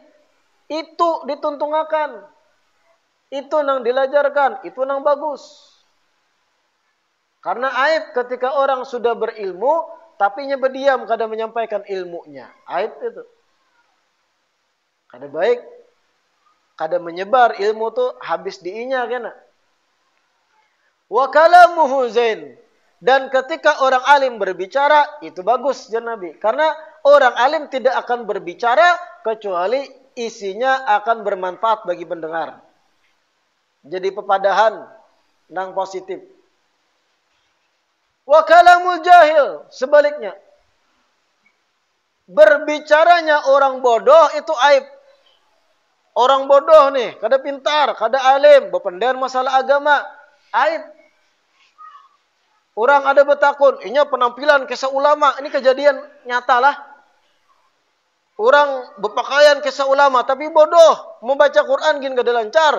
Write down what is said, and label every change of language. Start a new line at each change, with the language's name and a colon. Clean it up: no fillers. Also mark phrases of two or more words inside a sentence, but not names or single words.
Banjar: Itu dituntungakan. Itu nang dilajarkan. Itu nang bagus.
Indonesian: Karena aib ketika orang sudah berilmu, tapi nya berdiam kada menyampaikan ilmunya.
Banjar: Aib itu. Kada baik. Kada menyebar ilmu tu habis diinya kena.
Arabic: وكلامه زين,
Indonesian: dan ketika orang alim berbicara itu bagus jar Nabi, karena orang alim tidak akan berbicara kecuali isinya akan bermanfaat bagi pendengar.
Banjar: Jadi pepadahan nang positif.
Arabic: وكلام الجاهل,
Indonesian: sebaliknya. Berbicaranya orang bodoh itu aib. Orang bodoh nih, kada pintar, kada alim, berpendar masalah agama, aib.
Banjar: Orang ada bertakun, inya penampilan kisah ulama, ini kejadian nyata lah.
Indonesian: Orang berpakaian kisah ulama, tapi bodoh, membaca Quran gin kada lancar.